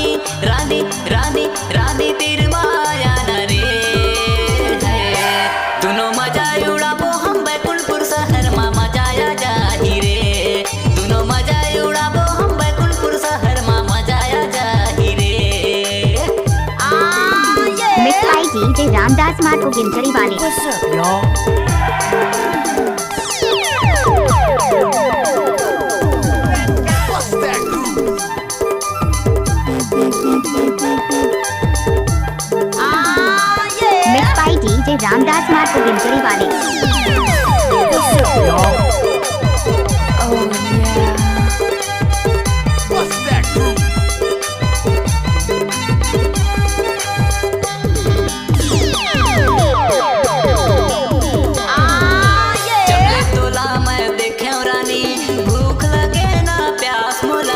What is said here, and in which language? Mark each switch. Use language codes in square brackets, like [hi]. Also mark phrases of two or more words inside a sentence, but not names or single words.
[hne] रानी रानी रानी तीर माया न रे है, दोनों मजा उड़ाबो हम बैकुंठपुर शहर मा मजा आ जाही रे। दोनों मजा उड़ाबो हम बैकुंठपुर शहर मा मजा आ जाही रे। [en] mix by [hne] DJ रामदास मार्ट को गिंचड़ी वाले। [en] What's up, y'all? What's that groove? mix by [hne] DJ रामदास मार्ट को गिंचड़ी वाले। [en] What's up, y'all? What's that groove? [hne] चपले तोला मैं देखे रानी, भूख लगे ना प्यास मोला।